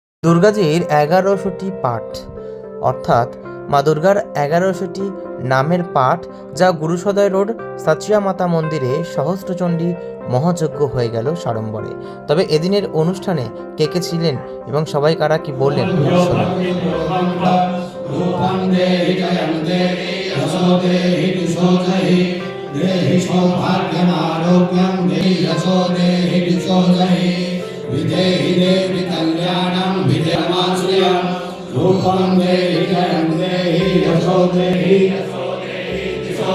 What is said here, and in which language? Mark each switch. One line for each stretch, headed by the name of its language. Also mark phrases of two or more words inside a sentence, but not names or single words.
Bangla: দুর্গাজির ১১০০টি পাঠ অর্থাৎ মা দুর্গার ১১০০টি নামের পাঠ যা গুরুসদয় রোড সাচিয়া মাতা মন্দিরে সহস্রচণ্ডী মহাযজ্ঞ হয়ে গেল সাড়ম্বরে। তবে এদিনের অনুষ্ঠানে কে কে ছিলেন এবং সবাই কারা কি বললেন শুনুন।
Sanskrit: देहि सौभाग्यमारोग्यं देहि यशो देहि दिशो देहि विदेहि देवि कल्याणं विदेहमाश्रयं रूपं देहि जयं देहि यशो देहि दिशो